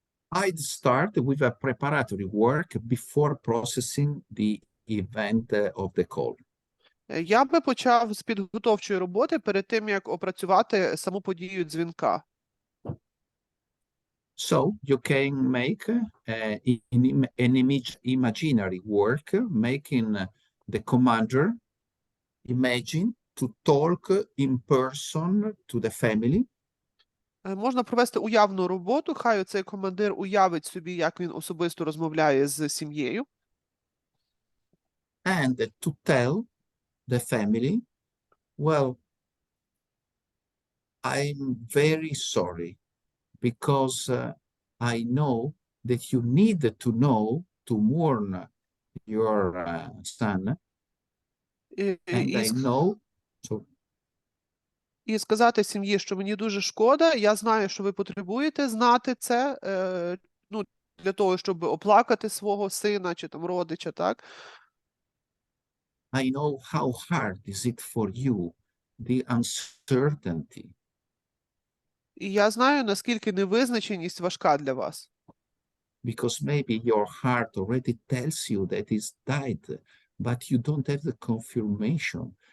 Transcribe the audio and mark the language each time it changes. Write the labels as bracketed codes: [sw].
[en] I'd start with a preparatory work before processing the event of the call. [uk] Я би почав з підготовчої роботи перед тим, як опрацювати саму подію дзвінка. [en] So you can make an imaginary work, making the commander imagine to talk in person to the family. [uk] Можна провести уявну роботу, хай цей командир уявить собі, як він особисто розмовляє з сім'єю. [en] And to tell the family, well, I'm very sorry because I know that you need to know to warn your son, and I know. [uk] І сказати сім'ї, що мені дуже шкода, я знаю, що ви потребуєте знати це, для того, щоб оплакати свого сина чи там родича, так? [en] I know how hard is it for you, the uncertainty. [uk] І я знаю, наскільки невизначеність важка для вас. [en] Because maybe your heart already tells you that he's died, but you don't have the confirmation.